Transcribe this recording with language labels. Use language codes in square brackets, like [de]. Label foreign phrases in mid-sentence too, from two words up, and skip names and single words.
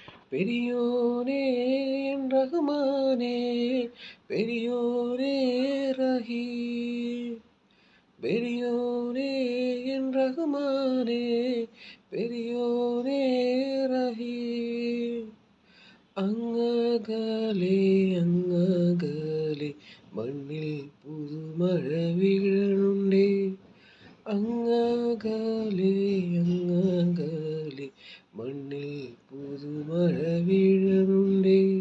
[ta] பெரியோனே என் ரகுமானே, பெரியோனே ரஹீம். பெரியோனே என் ரகுமானே, பெரியோனே ரஹீம். [ml] അങ്ങകലെ അങ്ങകലെ മണ്ണിൽ പുതുമഴ വീഴണുണ്ടേ. അങ്ങകലെ അങ്ങകലെ മണ്ണിൽ പുതുമഴ വീഴണുണ്ടേ.